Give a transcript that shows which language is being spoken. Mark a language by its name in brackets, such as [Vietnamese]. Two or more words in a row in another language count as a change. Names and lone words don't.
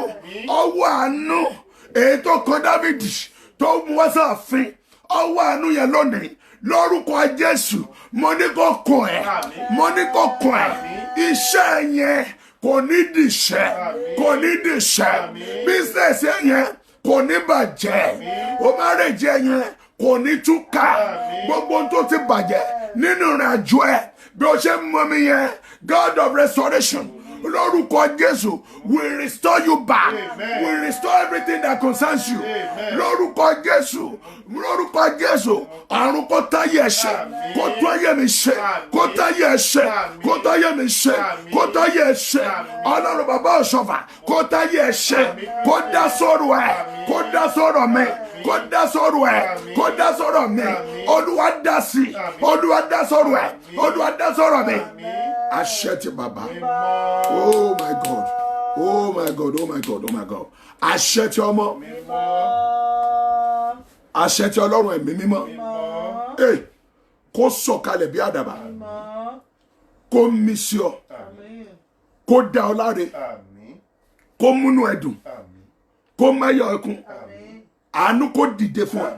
[Yoruba] Ọwọ́ àánú èyí tó kan Dáfídì tó mú wá sáàfin, ọwọ́ àánú yẹn lónìí lórúkọ Jésù, mo ní kó kàn ẹ́, mo ní kó kàn ẹ́. Iṣẹ́ yẹn kò ní dìṣẹ́, kò ní dìṣẹ́. Bísíǹsì yẹn kò ní bàjẹ́. O máa rè jẹ yẹn kò ní túká. Gbogbo ohun tó ti bàjẹ́ nínú ìrìn àjò ẹ, bí o ṣe mọ mi yẹn, [English] God of restoration, [Yoruba] lórúkọ Jésù, [English] will restore you back. Will restore everything that concerns you. [Yoruba] Lórúkọ Jésù, lórúkọ Jésù, àrùn kó táyé ẹ̀ṣẹ̀, kó táyé mi ṣe, kó táyé ẹ̀ṣẹ̀, kó táyé mi ṣe, kó táyé ẹ̀ṣẹ̀. Ọlọ́run bàbá Ọ̀ṣọ́fà, kó táyé ẹ̀ṣẹ̀, kó dá sọ̀rọ̀ ẹ̀, kó dá sọ̀rọ̀ mi, kó dá sọ̀rọ̀ ẹ̀, kó dá sọ̀rọ̀ mi. Olúwa dá sí, Olúwa dá sọ̀rọ̀ ẹ̀, Olúwa dá sọ̀rọ̀ mi. Àṣẹ ti bàbá. [English] Oh my God. Oh my God. Oh my God. Oh my God. [Yoruba] Àṣẹ ti ọmọ. Àṣẹ ti Ọlọ́run ẹ̀mí mímọ́. Kó sọ̀kalẹ̀ bí àdàbà. Kó mí sí ọ. Kó dá ọ láre. Kó múnú ẹ dùn. Kó máyọ̀ ẹkún. Àánú kó dìde fún ọ.